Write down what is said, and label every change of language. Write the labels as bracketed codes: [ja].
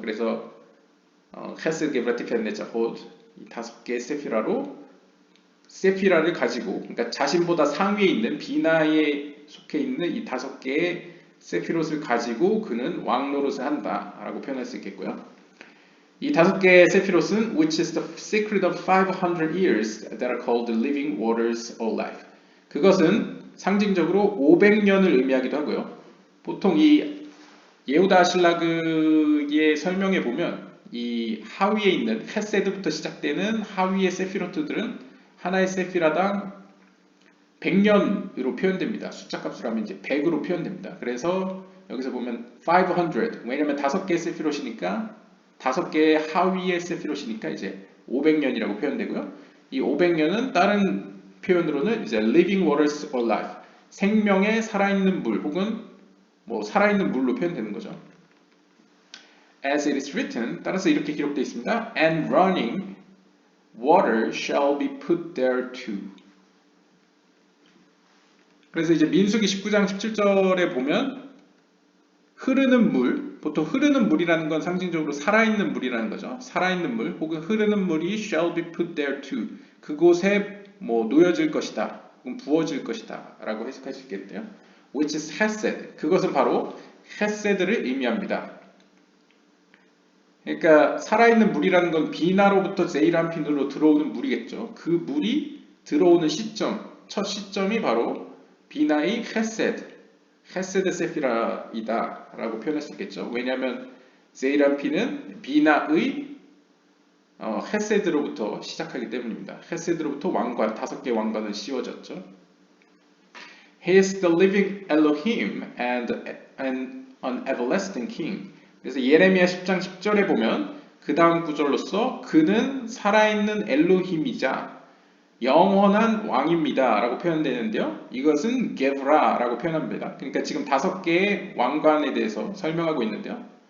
[ko] 그래서 헤세드, 게브라, 티페렛, 네차호드 이 5개의 세피라를 가지고, 그러니까 자신보다 상위에 있는 비나에 속해 있는 이 5개의 세피롯을 가지고 그는 왕 노릇을 한다라고 표현할 수 있겠고요. 이 5개의 세피롯은 [en] which is the secret of 500 years that are called the living waters of life. [ko] 그것은 상징적으로 500년을 의미하기도 하고요. 보통 이 예후다 아실라그의 설명에 보면 이 하위에 있는 헤세드부터 시작되는 하위의 세피로트들은 하나의 세피라당 100년으로 표현됩니다. 숫자 값으로 하면 이제 100으로 표현됩니다. 그래서 여기서 보면 500, 왜냐면 5개의 세피롯이니까 5개의 하위의 세피롯이니까 이제 500년이라고 표현되고요. 이 500년은 다른 표현으로는 이제 [en] living waters or life, [ko] 생명의 살아있는 물 혹은 살아있는 물로 표현되는 거죠. [en] As it is written, [ko] 따라서 이렇게 기록되어 있습니다. [en] And running water shall be put there too. [ko] 그래서 이제 민수기 19장 17절에 보면 흐르는 물, 보통 흐르는 물이라는 건 상징적으로 살아있는 물이라는 거죠. 살아있는 물 혹은 흐르는 물이 [en] shall be put there too. [ko] 그곳에 뭐 놓여질 것이다, 혹은 부어질 것이다 라고 해석할 수 있겠네요. [en] Which is hesed. [ko] 그것은 바로 헤세드를 의미합니다. 그러니까 살아있는 물이라는 건 비나로부터 제이란핀으로 들어오는 물이겠죠. 그 물이 들어오는 시점, 첫 시점이 바로 비나의 헤세드 세피라이다 라고 표현할 수 있겠죠. 왜냐하면 제이란핀은 비나의 헤세드로부터 시작하기 때문입니다. 헤세드로부터 왕관, 5개의 왕관을 씌워졌죠. [en] He is the living Elohim and an everlasting king. [ko] 그래서 예레미야 10장 10절에 보면 그 다음 구절로서 그는 살아있는 엘로힘이자 영원한 왕입니다 라고 표현되는데요. 이것은 게브라라고 표현합니다. 그러니까 지금 5개의 왕관에 대해서 설명하고 있는데요.